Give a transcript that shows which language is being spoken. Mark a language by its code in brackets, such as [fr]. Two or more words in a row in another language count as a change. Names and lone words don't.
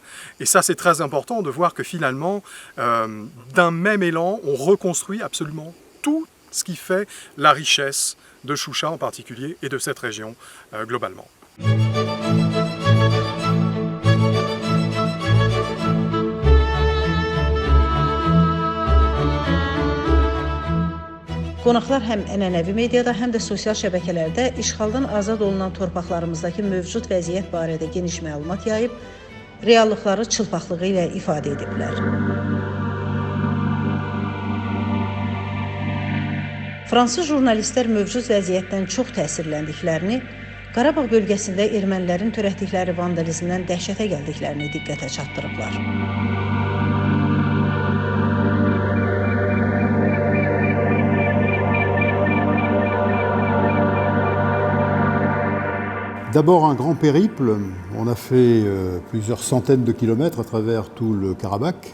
[fr] Et ça c'est très important de voir que finalement, d'un même élan, on reconstruit absolument tout ce qui fait la richesse de Choucha en particulier et de cette région globalement. [az] Qonaqlar həm ənənəvi mediada, həm də sosial şəbəkələrdə işğaldan azad olunan torpaqlarımızdakı mövcud vəziyyət barədə geniş məlumat yayıb, reallıqları çılpaqlığı ilə ifadə ediblər. Fransız jurnalistlər mövcud vəziyyətdən çox təsirləndiklərini, Qarabağ bölgəsində ermənilərin törətdikləri vandalizmdən dəhşətə gəldiklərini diqqətə çatdırıblar. [fr] D'abord un grand périple, on a fait plusieurs centaines de kilomètres à travers tout le Karabakh.